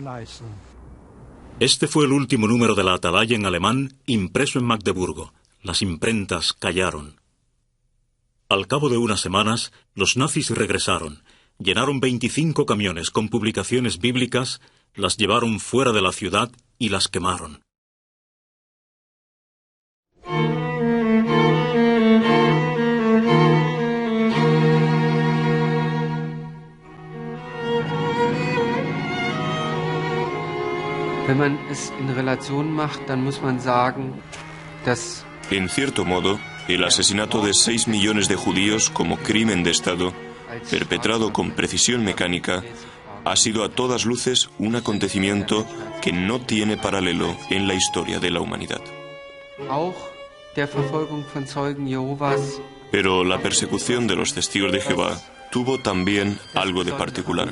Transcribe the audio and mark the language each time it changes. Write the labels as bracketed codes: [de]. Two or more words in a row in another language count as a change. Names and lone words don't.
[es] Este fue el último número de la Atalaya en alemán impreso en Magdeburgo. Las imprentas callaron. Al cabo de unas semanas, los nazis regresaron. Llenaron 25 camiones con publicaciones bíblicas, las llevaron fuera de la ciudad y las quemaron. [de] Wenn man es [es] en relación [de] macht, dann muss man sagen, dass [es] en cierto modo, el asesinato de 6 millones de judíos como crimen de Estado, perpetrado con precisión mecánica, ha sido a todas luces un acontecimiento que no tiene paralelo en la historia de la humanidad. Pero la persecución de los testigos de Jehová tuvo también algo de particular.